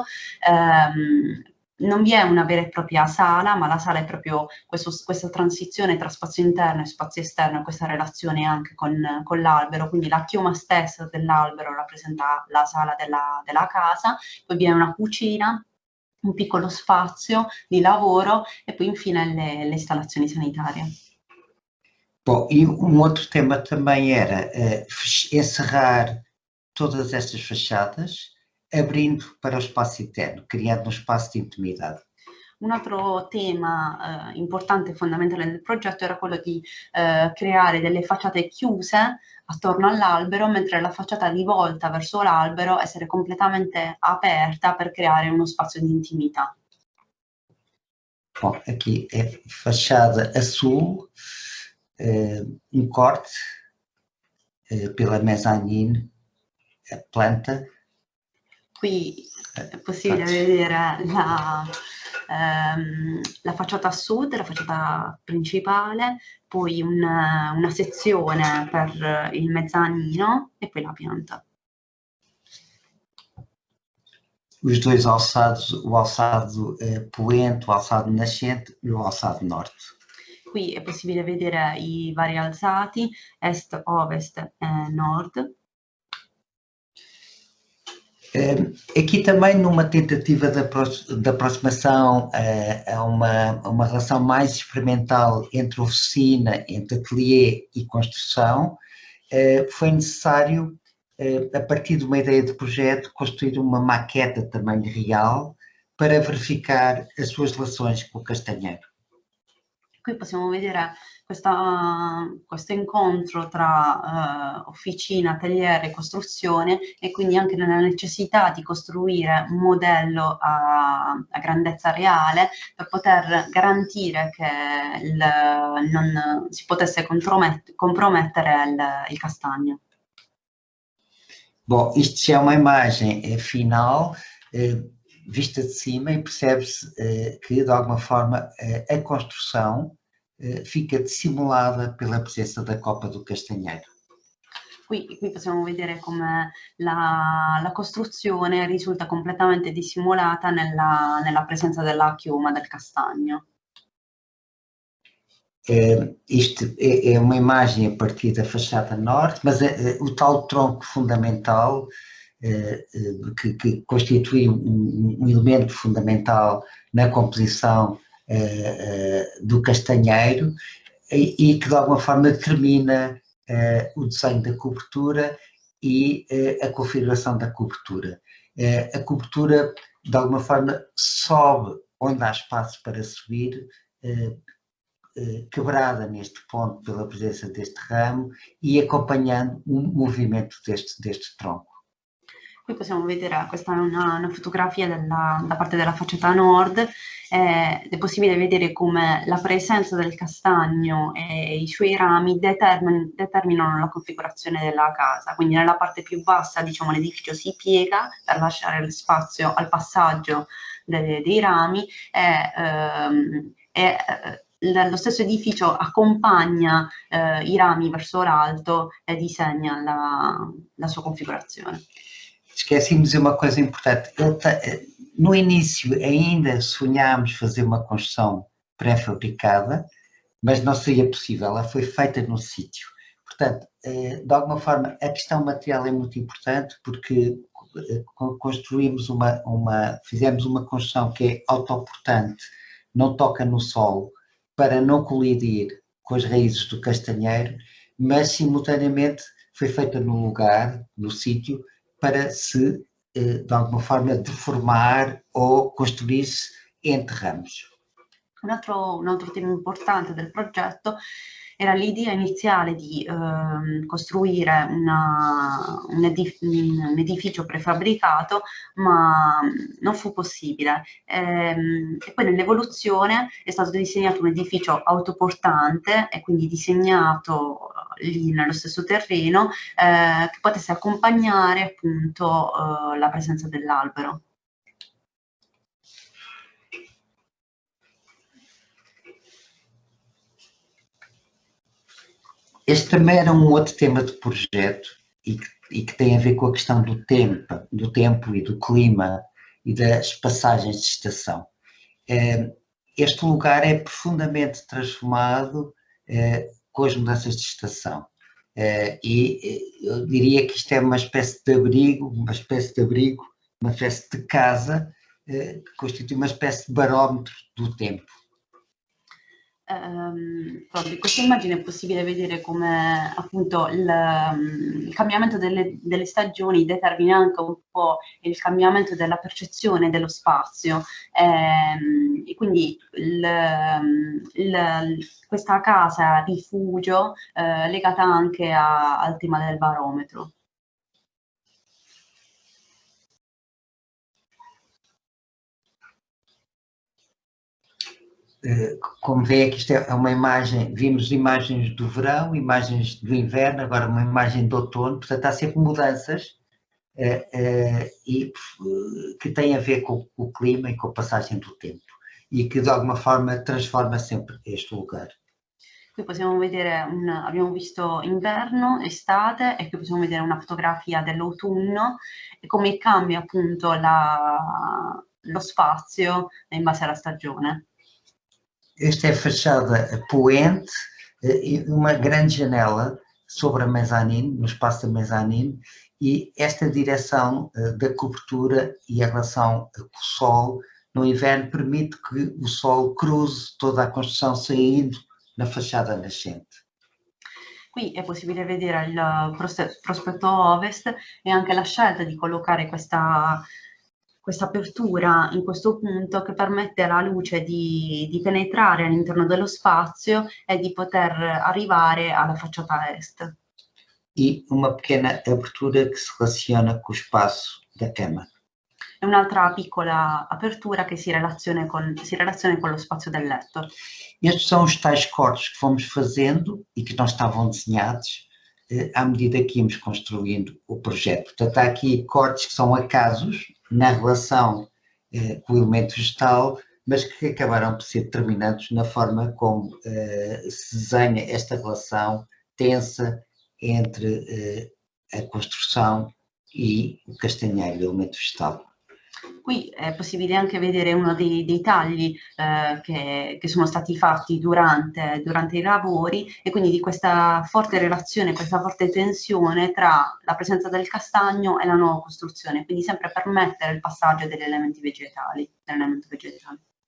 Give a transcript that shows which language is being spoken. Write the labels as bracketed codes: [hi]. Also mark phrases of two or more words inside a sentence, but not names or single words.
[it] Non vi è una vera e propria sala, ma la sala è proprio questa transizione tra spazio interno e spazio esterno, e questa relazione anche con l'albero, quindi la chioma stessa dell'albero rappresenta la sala della casa, poi viene una cucina, un piccolo spazio di lavoro e poi infine le installazioni sanitarie. [pt] Bom, e um outro tema também era encerrar todas estas fachadas, abrindo para o espaço interno, criando um espaço de intimidade. [it] Un altro tema importante e fondamentale del progetto era quello di creare delle facciate chiuse attorno all'albero, mentre la facciata rivolta verso l'albero essere completamente aperta per creare uno spazio di intimità. [pt] Bom, aqui é fachada a sul, um corte pela mezzanine, a planta. [it] Qui è possibile vedere la facciata a sud, la facciata principale, poi una sezione per il mezzanino e poi la pianta. [pt] Os 2 alçados, o alçado poente, o alçado nascente e o alçado norte. [it] Qui è possibile vedere i vari alzati, est, ovest e nord. [pt] Aqui também numa tentativa de aproximação a uma relação mais experimental entre oficina, entre ateliê e construção, foi necessário, a partir de uma ideia de projeto, construir uma maqueta de tamanho real para verificar as suas relações com o castanheiro. [it] Qui possiamo vedere questo incontro tra officina, atelier e costruzione, e quindi anche nella necessità di costruire un modello a grandezza reale per poter garantire che non si potesse compromettere il castagno. [pt] Bom, isto já é uma imagem final, vista de cima, e percebe-se que, de alguma forma, a construção fica dissimulada pela presença da copa do castanheiro. [it] Qui possiamo vedere come la costruzione risulta completamente dissimulata nella presenza della chioma del castagno. [pt] Isto é uma imagem a partir da fachada norte, mas o tal tronco fundamental que constitui um elemento fundamental na composição do castanheiro e que de alguma forma determina o desenho da cobertura e a configuração da cobertura. A cobertura de alguma forma sobe onde há espaço para subir, quebrada neste ponto pela presença deste ramo e acompanhando o movimento deste tronco. [it] Qui possiamo vedere, questa è una fotografia da parte della facciata nord, ed è possibile vedere come la presenza del castagno e i suoi rami determinano la configurazione della casa. Quindi nella parte più bassa, diciamo, l'edificio si piega per lasciare lo spazio al passaggio dei rami lo stesso edificio accompagna i rami verso l'alto e disegna la sua configurazione. [pt] Esqueci-me de dizer uma coisa importante. No início ainda sonhámos fazer uma construção pré-fabricada, mas não seria possível, ela foi feita no sítio. Portanto, de alguma forma, a questão material é muito importante porque fizemos uma construção que é autoportante, não toca no solo, para não colidir com as raízes do castanheiro, mas simultaneamente foi feita no lugar, no sítio, para se, de alguma forma, deformar ou construir-se entre ramos. [it] Un altro tema importante del progetto era l'idea iniziale di costruire un edificio prefabbricato, ma non fu possibile. E poi nell'evoluzione è stato disegnato un edificio autoportante e quindi disegnato lì nello stesso terreno che potesse accompagnare appunto la presenza dell'albero. [pt] Este também era um outro tema de projeto e que tem a ver com a questão do tempo e do clima e das passagens de estação. Este lugar é profundamente transformado com as mudanças de estação e eu diria que isto é uma espécie de abrigo, uma espécie de casa que constitui uma espécie de barómetro do tempo. [it] Proprio in questa immagine è possibile vedere come appunto il cambiamento delle stagioni determina anche un po' il cambiamento della percezione dello spazio e quindi questa casa rifugio legata anche al tema del barometro. [pt] Como vê aqui, isto é uma imagem, vimos imagens do verão, imagens do inverno, agora uma imagem do outono, portanto há sempre mudanças e que têm a ver com o clima e com a passagem do tempo e que de alguma forma transforma sempre este lugar. [it] Qui possiamo vedere, abbiamo visto inverno, estate e qui possiamo vedere una fotografia dell'autunno e come cambia appunto lo spazio in base alla stagione. [pt] Esta é a fachada poente e uma grande janela sobre a mezzanine, no espaço da mezzanine, e esta direção da cobertura e a relação com o sol no inverno permite que o sol cruze toda a construção saindo na fachada nascente. [it] Qui è possibile vedere il prospetto ovest e anche la scelta di collocare questa apertura in questo punto che permette alla luce di penetrare all'interno dello spazio e di poter arrivare alla facciata est. [pt] E uma pequena abertura que se relaciona com o espaço da cama. [it] E un'altra piccola apertura che si relaziona con lo spazio del letto. [pt] Estes são os tais cortes que fomos fazendo e que não estavam desenhados à medida que íamos construindo o projeto. Portanto, há aqui cortes que são acasos na relação com o elemento vegetal, mas que acabaram por ser determinantes na forma como se desenha esta relação tensa entre a construção e o castanheiro, o elemento vegetal. [it] Qui è possibile anche vedere uno dei tagli che sono stati fatti durante i lavori e quindi di questa forte relazione, questa forte tensione tra la presenza del castagno e la nuova costruzione, quindi sempre permettere il passaggio degli elementi vegetali, dell'elemento vegetale.